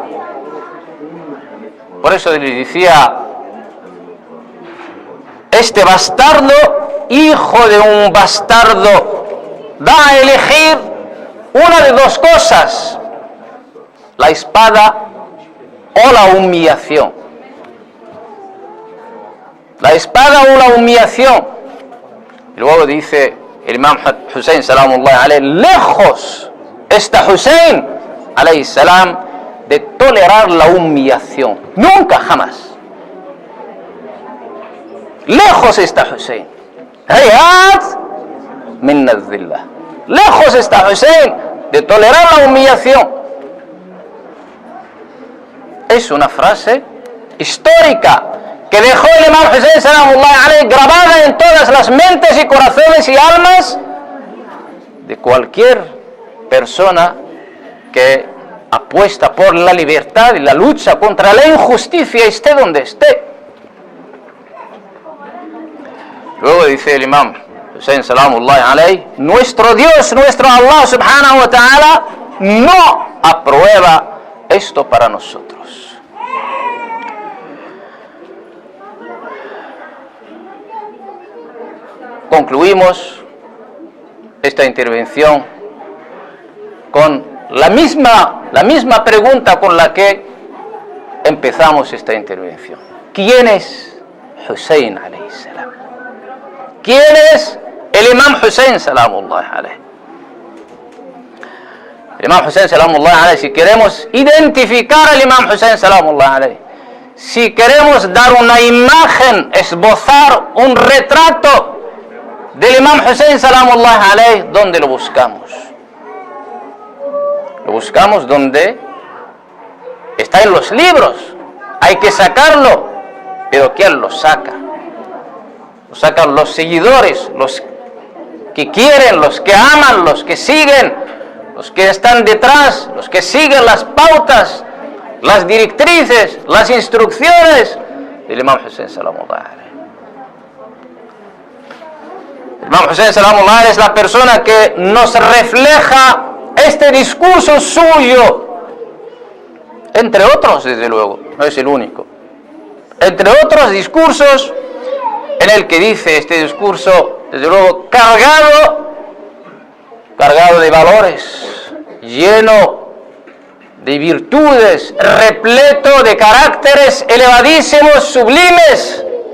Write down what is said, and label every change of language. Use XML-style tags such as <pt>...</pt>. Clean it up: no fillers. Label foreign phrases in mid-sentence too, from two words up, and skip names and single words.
<es>Por eso le decía: este bastardo, hijo de un bastardo, da a elegir una de dos cosas: la espada o la humillación. La espada o la humillación. Y luego dice el Imam Hussein</es> <ar>سلام الله عليه:</ar> <es>lejos está Hussein</es> <ar>عليه السلام</ar> <es>de tolerar la humillación. Nunca, jamás. Lejos está Hussein.</es> <ar>هيهات منا الذلة.</ar> <es>Lejos está Hussein de tolerar la humillación. Es una frase histórica que dejó el Imam Hussein</es> <ar>سلام الله عليه</ar> <es>grabada en todas las mentes y corazones y almas de cualquier persona que apuesta por la libertad y la lucha contra la injusticia, esté donde esté. Luego dice el Imam Hussein</es> <ar>سلام الله عليه:</ar> <es>nuestro Dios, nuestro Allah</es> <ar>سبحانه وتعالى</ar> <es>no aprueba esto para nosotros. Concluimos esta intervención con la misma pregunta con la que empezamos esta intervención: ¿quién es Hussein</es> <ar>عليه السلام?</ar> <es>¿Quién es el Imam Hussein</es> <ar>سلام الله عليه?</ar> <es>El Imam Hussein</es> <ar>سلام الله عليه,</ar> <es>si queremos identificar al Imam Hussein</es> <ar>سلام الله عليه,</ar> <es>si queremos dar una imagen, esbozar un retrato del Imam Hussein</es> <ar>سلام الله عليه,</ar> <es>¿dónde lo buscamos? Lo buscamos donde está, en los libros. Hay que sacarlo, pero ¿quién lo saca? Lo sacan los seguidores, los que quieren, los que aman, los que siguen, los que están detrás, los que siguen las pautas, las directrices, las instrucciones del Imam Hussein</es> <ar>سلام الله عليه.</ar> <es>El Imam Hussein</es> <ar>سلام الله عليه</ar> <es>es la persona que nos refleja este discurso suyo, entre otros, desde luego. no es el único. Entre otros discursos, en el que dice este discurso, desde luego, cargado de valores, lleno de virtudes, repleto de caracteres elevadísimos, sublimes.</es>